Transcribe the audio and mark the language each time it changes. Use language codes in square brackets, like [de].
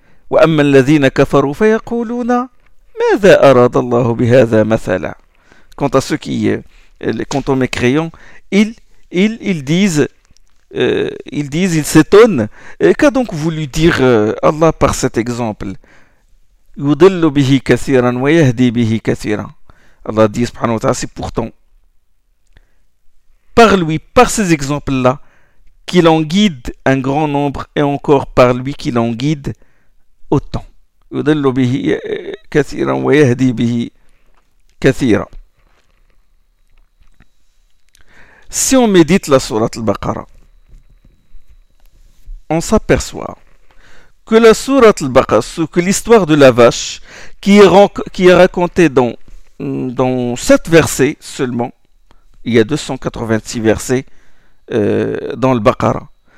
[ar] وَأَمَّا الَّذِينَ كَفَرُوا فَيَقُولُونَ مَاذَا أَرَادَ اللَّهُ بِهَذَا مَثَلًا. [fr] Quant à ceux qui, quant aux mécréants, ils disent, ils s'étonnent. Et qu'a donc voulu dire Allah par cet exemple? [ar] يضل به كثيرا ويهدي به كثيرا. [fr] Allah dit subhanahu wa ta'ala, c'est pourtant par lui, par ces exemples là qu'il en guide un grand nombre, et encore par lui qu'il en guide autant. [ar] يضل به كثيرا ويهدي به كثيرا. [fr] Si on médite la sourate Al-Baqara, on s'aperçoit que la sourate Al-Baqara, que l'histoire de la vache, qui est racontée dans 7 versets seulement, il y a 286 versets dans le Baqara.